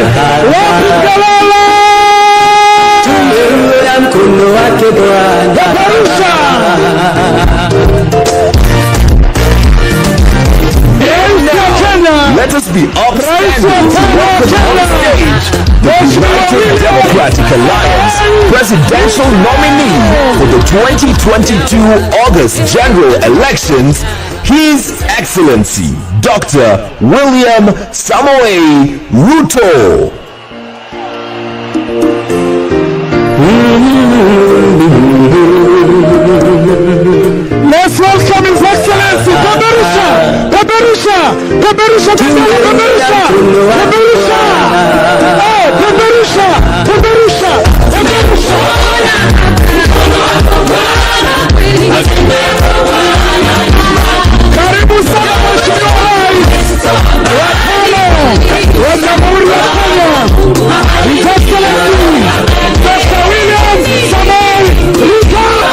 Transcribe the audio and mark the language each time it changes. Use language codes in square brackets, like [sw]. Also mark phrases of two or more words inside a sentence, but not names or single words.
[en] Let us be upstanding to welcome on stage the United Democratic Alliance presidential nominee for the 2022 August general elections, His Excellency Dr. William Samoei Ruto. Let's welcome His Excellency Kaberisha, Kaberisha, Kaberisha, Kaberisha, Kaberisha, Kaberisha, Kaberisha, Kaberisha. [sw] Karibu sana Mheshimiwa Rais wa Kenya, wa Jamhuri ya Kenya, [en] His Excellency Dr. William Samoei Ruto.